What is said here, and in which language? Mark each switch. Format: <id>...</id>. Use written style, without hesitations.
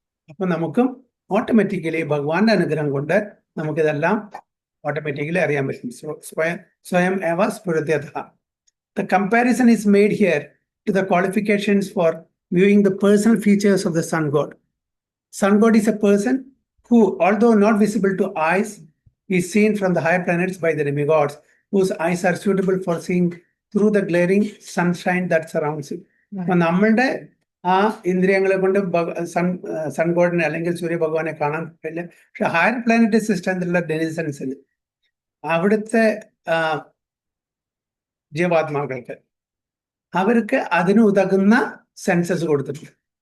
<ml>അപ്പൊ നമുക്കും ഓട്ടോമാറ്റിക്കലി ഭഗവാന്റെ അനുഗ്രഹം കൊണ്ട് നമുക്കിതെല്ലാം ഓട്ടോമാറ്റിക്കലി അറിയാൻ പറ്റും.</ml> <sa>സ്വയം ഏവ സ്ഫുരത്യത.</sa> <en>The comparison is made here to the qualifications for viewing the personal features of the sun god. Sun god is a person who, although not visible to eyes, is seen from the higher planets by the demigods, whose eyes are suitable for seeing through the glaring sunshine that surrounds him.</en> <ml>നമ്മളുടെ ആ ഇന്ദ്രിയങ്ങളെ കൊണ്ട് sun ഗോഡിനെ അല്ലെങ്കിൽ സൂര്യ ഭഗവാനെ കാണാൻ പറ്റില്ല. പക്ഷെ higher planetary സിസ്റ്റത്തിലുള്ള ഡെനിസൻസിൽ, അവിടുത്തെ ജീവാത്മാക്കൾക്ക്, അവർക്ക് അതിന് ഉതകുന്ന സെൻസസ് കൊടുത്തിട്ടുണ്ട്.</ml>